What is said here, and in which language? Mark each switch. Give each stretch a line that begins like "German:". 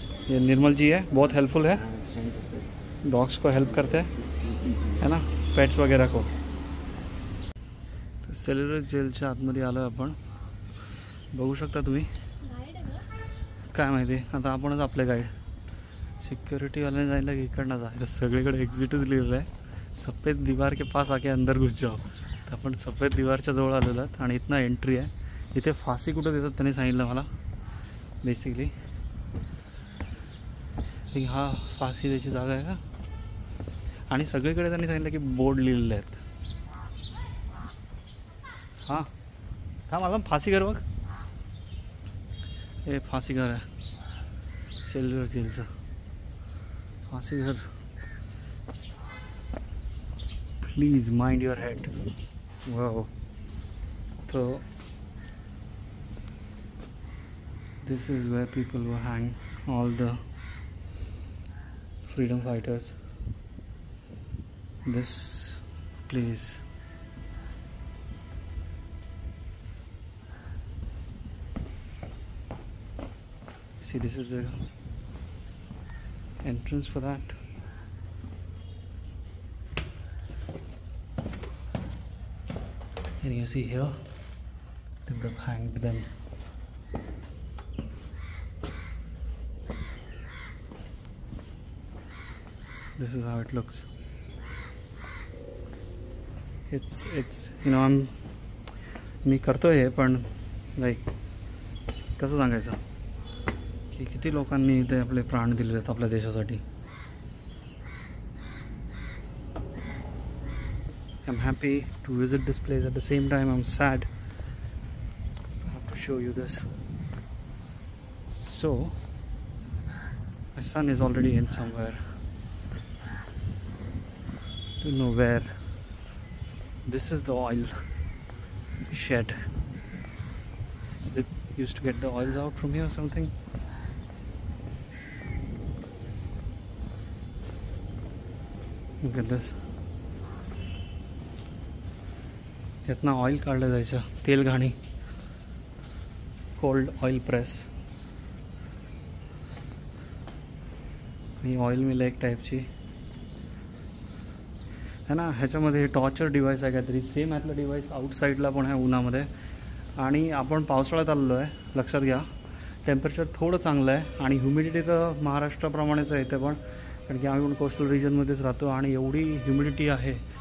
Hindi: ये निर्मल जी है, बहुत हेल्पफुल है, डॉग्स को हेल्प करते हैं है ना, पेट्स वगैरह को.
Marathi: सेल्युलर जेलच्या आतमध्ये आलो आपण, बघू शकता तुम्ही. काय माहिती आता आपणच आपले गाईड. सिक्योरिटीवाल्याने जायला की इकडनं जायचं, सगळीकडे एक्झिटच लिहिलेलं आहे.
Hindi: सफेद दीवार के पास आके अंदर घुस जाओ.
Marathi: तर आपण सफेद दीवारच्या जवळ आलेलो आहेत आणि इथनं एंट्री आहे. इथे फाशी कुठं देतात त्यांनी सांगितलं मला बेसिकली. हा फाशी द्यायची जागा आहे का, आणि सगळीकडे त्यांनी सांगितलं की बोर्ड लिहिलेले आहेत. हां हा मला फाशी घर बघ, हे फाशी घर आहे सेल्युलर जेलचं. फाशी घर.
English: Please mind your head. Wow. तो this is where people were hang all the freedom fighters. This place see, this is the entrance for that. And you see here they would have hanged them. This is how it looks. It's you know
Marathi: मी करतोय हे, पण like कसं सांगायचं की किती लोकांनी इथे आपले प्राण दिलेले आहेत आपल्या देशासाठी.
English: I'm happy to visit this place. At the same time I'm sad. I have to show you this. So my son is already in somewhere. To know where. This is the oil shed. They used to get the oils out from here or something. Look at this.
Marathi: यातना oil काढलं जायचं, तेल घाणी. Cold oil press. ही oil mill एक टाईपची है ना. ह्याच्यामध्ये torture device आहे काहीतरी, सेम ह्यातलं डिव्हाइस आउटसाईडला पण आहे उन्हामध्ये. आणि आपण पावसाळ्यात आलेलो आहे, लक्षात घ्या. टेम्परेचर थोडं चांगलं आहे आणि ह्युमिडिटी तर महाराष्ट्राप्रमाणेच आहे इथे पण, कारण की आम्ही पण कोस्टल रिजनमध्येच राहतो आणि एवढी ह्युमिडिटी आहे.